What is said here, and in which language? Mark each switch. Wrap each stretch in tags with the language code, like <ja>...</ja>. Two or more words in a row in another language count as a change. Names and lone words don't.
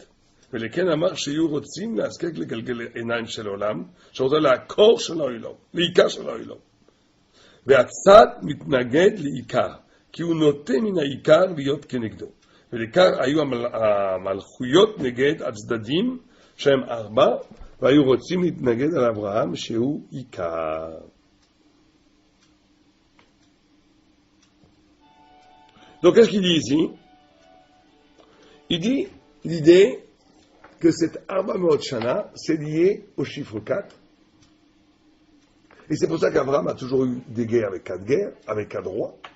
<he>ולכן אמר שיהיו רוצים להזקק לגלגל עיניים של העולם, שרוצה לעקור של העולם, לעיקר של העולם. והצד מתנגד לעיקר, כי הוא נוטה מן העיקר להיות כנגדו. ולעיקר היו המלכויות נגד הצדדים שהם 4, והיו רוצים להתנגד על אברהם שהוא עיקר.</he> <fr>Donc qu'est-ce qu'il dit ici? Il dit l'idée que cette 400 shana c'est lié au chiffre 4. Et c'est pour ça qu'Abraham a toujours eu des guerres avec 4 guerres, avec 4 rois.</fr>